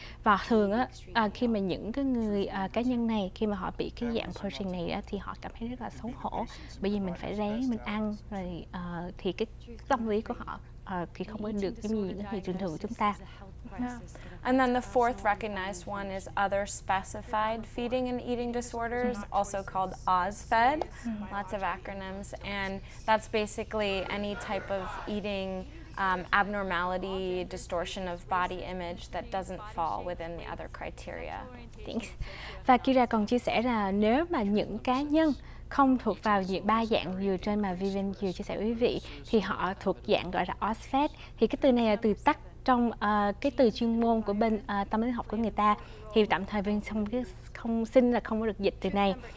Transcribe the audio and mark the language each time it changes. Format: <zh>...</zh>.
<vi>Và thường khi mà những cái người cá nhân này, khi mà họ bị cái dạng purging này thì họ cảm thấy rất là xấu hổ, bởi vì mình phải ráng mình ăn rồi, thì cái tâm lý của họ thì không có được giống như những người thường thường của chúng ta.</vi> <en>Yeah. And then the fourth recognized one is other specified feeding and eating disorders, also called OSFED, lots of acronyms, and that's basically any type of eating abnormality, distortion of body image that doesn't fall within the other criteria. Thanks.</en> <vi>Và Kira còn chia sẻ là nếu mà những cá nhân không thuộc vào ba dạng vừa trên mà Vivian vừa chia sẻ với quý vị, thì họ thuộc dạng gọi là OSFED. Thì cái từ này là từ tắt trong cái từ chuyên môn của bên tâm lý học của người ta, thì tạm thời Vivian không có được dịch từ này.</vi>